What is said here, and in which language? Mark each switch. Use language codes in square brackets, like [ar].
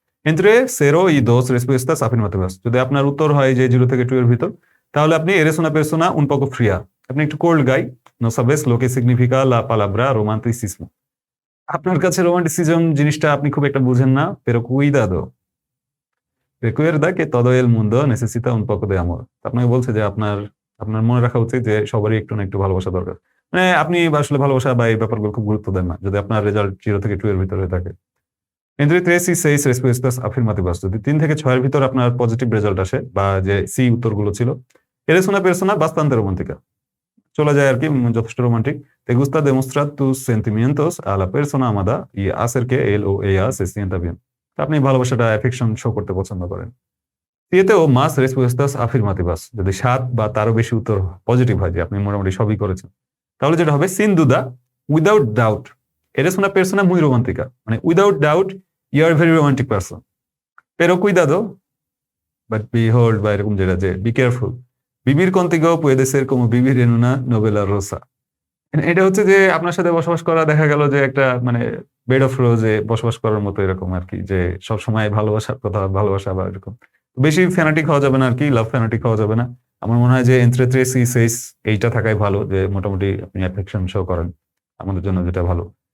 [es] entre 0 y 2 respuestas afirmativas, [bn] যদি আপনার উত্তর হয় যে 0 থেকে 2 এর ভিতর, তাহলে আপনি [es] eres una persona un poco fría, [bn] আপনি একটু কোল্ড গাই, [es] no sabes lo que significa la palabra romanticismo, [bn] আপনার কাছে রোমান্টিসিজম জিনিসটা আপনি খুব একটা বুঝেন না, [es] pero cuidado, recuerda que todo el mundo necesita un poco de amor, [bn] আপনাকে বলছে যে আপনার মনে রাখা উচিত যে সবারই একটু না একটু ভালোবাসা দরকার, মানে আপনি আসলে ভালোবাসা বা এই ব্যাপারগুলো খুব গুরুত্ব দেন না যদি আপনার রেজাল্ট 0 থেকে 2 এর ভিতরে থাকে। [es] entre 3 y 6 respuestas afirmativas, [bn] যদি 3 থেকে 6 এর ভিতর আপনার পজিটিভ রেজাল্ট আসে বা যে সি উত্তরগুলো ছিল, [es] eres una persona bastante romántica, [bn] চলে যায় আর কি, যথেষ্ট romantic. [es] Te gusta demostrar tus sentimientos a la persona amada y hacer que él o ella se sienta bien. [bn] আপনি ভালোবাসাটা অ্যাফেকশন শো করতে পছন্দ করেন। সিয়েতেও মাস রেসপোস্টাস আফিরমাতিভাস, যদি 7 বা তারও বেশি উত্তর পজিটিভ হয় যে আপনি মোটামুটি সবই করেছেন, তাহলে যেটা হবে scene Duda without doubt [es] eres una persona muy romántica, [bn] মানে without doubt you are very romantic person. [es] pero cuidado [bn] but behold বা এরকম যেটা যে be careful, [es] vivir contigo puede ser como vivir en una novela rosa। [bn] এটা হচ্ছে যে আপনার সাথে বসবাস করা দেখা গেল যে একটা মানে বেড অফ রোজে বসবাস করার মতো এরকম আর কি, যে সবসময় ভালোবাসার কথা, ভালোবাসা বা এরকম বেশি ফ্যানাটিক হওয়া যাবে না আর কি, লাভ ফ্যানাটিক হওয়া যাবে না। আমার মনে হয় যে এন্ট্রে থ্রে সি সেস এইটা থাকাই ভালো, যে মোটামুটি আপনি অ্যাফেকশন শো করেন আমাদের জন্য, যেটা ভালো।